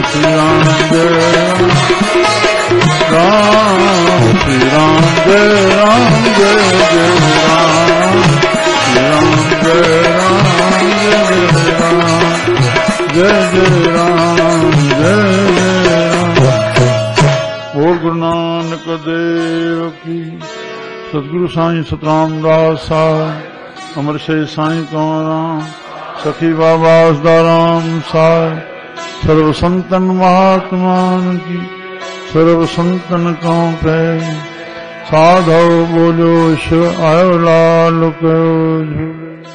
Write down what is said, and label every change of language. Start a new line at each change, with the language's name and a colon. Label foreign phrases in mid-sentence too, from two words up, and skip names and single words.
Sindhi: श्री राम जय राम, श्री राम जय राम, जय जय राम। श्री राम जय राम, जय जय राम, जय जय राम, जय जय राम।
Hindi: बोल गुरु नानक देव की।
Sindhi: सतगुरु साईं सतराम दास साहिब, अमर शेर साईं कंवराम, सखी बाबा असदाराम साहिब,
Hindi: सर्व संतन महात्मान की सर्व संतन कां पे साधव बोलो शिव आयो लाल कयो झूले।